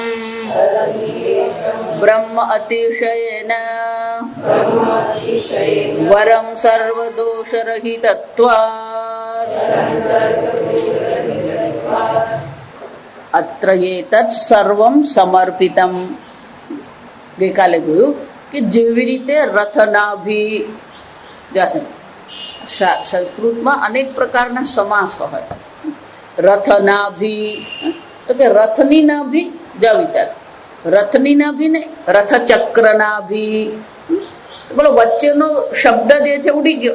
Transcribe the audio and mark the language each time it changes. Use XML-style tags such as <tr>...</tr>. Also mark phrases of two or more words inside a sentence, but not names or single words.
<sa>ब्रह्म अतिशयेन वरं सर्वदोषरहितत्वात् अत्र एतत् सर्वं समर्पितम् ગઈકાલે</sa> <gu>કહ્યું કે જેવી રીતે રથનાભી જશે સંસ્કૃતમાં અનેક પ્રકારના સમાસ હોય રથનાભી તો કે રથની નાભી જ વિચાર રથની નાભી ને રથચક્ર નાભી પેલો વચ્ચેનો શબ્દ જે છે ઉડી ગયો.</gu>